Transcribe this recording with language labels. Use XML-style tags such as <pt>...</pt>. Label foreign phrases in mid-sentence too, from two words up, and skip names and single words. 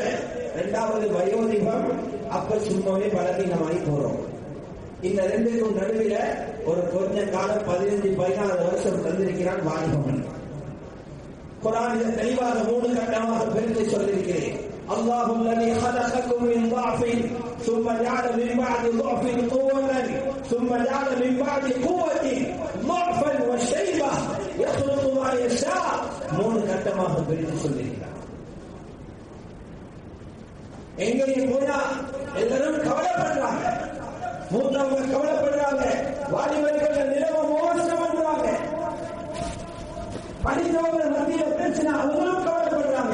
<ta>2வது வயோதிபம், அப்ப சும்மாவே பலகீனமாகி போறோம். இந்த 2க்கும் நடுவில் ஒரு கொஞ்ச காலம் 15-16 வருஷம் தந்திருக்கிறான் வாலிபம். குர்ஆனில் தெளிவாக 3 கட்டமாக பிரித்து சொல்லியிருக்கிறேன்.</ta> <ar>الله الذي خلقكم من ضعف ثم جعل من بعد ضعف قوة ثم جعل من بعد قوة ضعفا وشيبة يخلق ما يشاء.</ar> <ta>3 கட்டமாக பிரித்து சொல்லியிருக்கிறார். எங்கேயும் போனா எல்லாரும் கவலைப்படுறாங்க. மூத்தவங்க கவலைப்படுறாங்க. வாலிபர்கள் நிலவ மோசம் பண்றாங்க. படித்தவர்கள் மத்தியில் பிரச்சனை, அவங்களும் கவலைப்படுறாங்க.</ta>